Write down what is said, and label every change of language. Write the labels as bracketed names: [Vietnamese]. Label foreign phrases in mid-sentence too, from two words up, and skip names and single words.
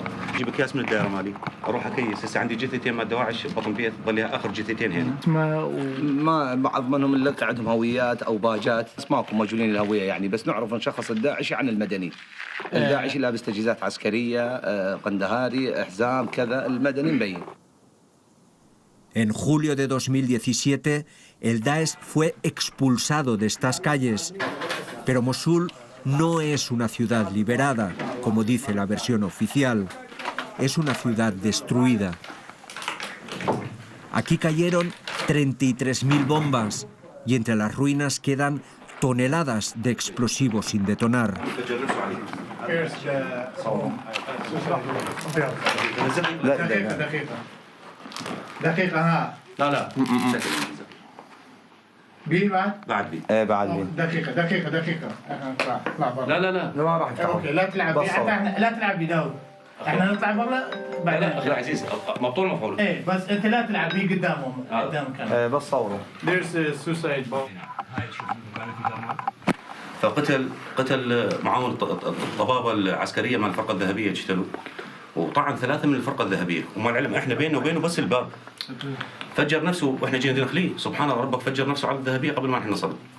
[Arabic] اجيب اكياس من الدائره مالي اروح اكيس هسه عندي جثتين مال دواعش بطن بيت ظليها اخر جثتين هنا. ما بعض منهم اللي عندهم هويات او باجات بس ماكو مجهولين الهويه يعني بس نعرف نشخص الداعشي عن المدني. الداعشي لابس تجهيزات عسكريه قندهاري حزام كذا المدني مبين. [Spanish] En julio de 2017, el Daesh fue expulsado de estas calles, pero Mosul no es una ciudad liberada, como dice la versión oficial. Es una ciudad destruida. Aquí cayeron 33.000 bombas y entre las ruinas quedan toneladas de explosivos sin detonar. [Arabic] دقيقة ها لا بي بعد؟ بعد بي بعد بي دقيقة لا ما راح اوكي لا تلعب بي حتى لا تلعب بي داود احنا نطلع برا بعدين. اخي العزيز مبطول مفعول. ايه بس انت لا تلعب هي قدامهم قدام الكاميرا. بس صوروا. [English] There's a suicide bomb. [Arabic] فقتل معاون الطبابه العسكريه مع الفرقه الذهبيه اجتلوا، وطعن 3 من الفرقه الذهبيه، ومع العلم احنا بيننا وبينه بس الباب. فجر نفسه واحنا جينا ندخليه، سبحان الله ربك فجر نفسه على الذهبيه قبل ما احنا نصل.